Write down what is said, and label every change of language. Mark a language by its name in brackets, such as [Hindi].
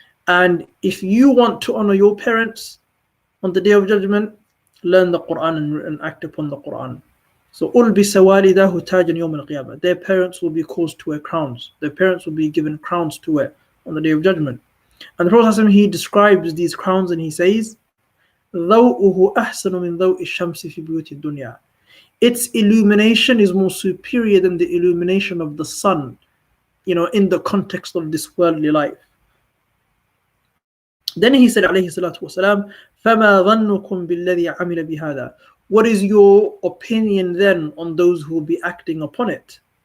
[English] And if you want to honor your parents on the Day of Judgment, learn the Quran and act upon the Quran. [Arabic] So أُلْبِسَ وَالِدَاهُ تَاجًا يَوْمَ الْقِيَامَةِ. [English] Their parents will be caused to wear crowns. Their parents will be given crowns to wear on the Day of Judgment. And the Prophet he describes these crowns and he says [Arabic] ضوءه أحسن من ضوء الشمس في بيوت الدنيا. [English] Its illumination is more superior than the illumination of the sun, in the context of this worldly life. Then he said, alayhi salatu wasalam, [Arabic] فَمَا ظَنُّكُمْ بِالَّذِي عَمِلَ بِهَذَا. [English] What is your opinion then on those who will be acting upon it?